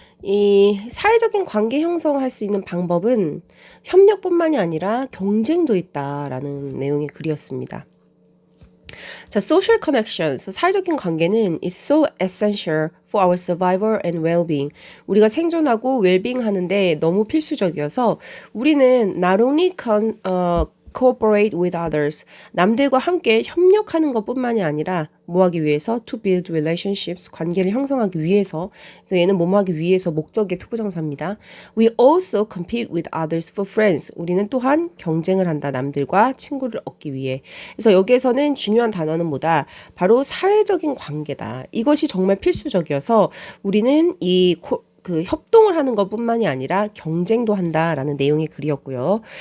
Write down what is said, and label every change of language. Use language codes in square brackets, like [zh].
[ko] 이 사회적인 관계 형성할 수 있는 방법은 협력뿐만이 아니라 경쟁도 있다라는 내용의 글이었습니다. [en] 자, social connections, [ko] 사회적인 관계는 [en] is so essential for our survival and well-being. [ko] 우리가 생존하고 웰빙 하는데 너무 필수적이어서 우리는 [en] not only cooperate with others, [ko] 남들과 함께 협력하는 것뿐만이 아니라 뭐하기 위해서 [en] to build relationships, [ko] 관계를 형성하기 위해서. 그래서 얘는 뭐하기 위해서 목적의 투부정사입니다. [en] We also compete with others for friends. [ko] 우리는 또한 경쟁을 한다. 남들과 친구를 얻기 위해. 그래서 여기에서는 중요한 단어는 뭐다? 바로 사회적인 관계다. 이것이 정말 필수적이어서 우리는 그 협동을 하는 것뿐만이 아니라 경쟁도 한다라는 내용의 글이었고요.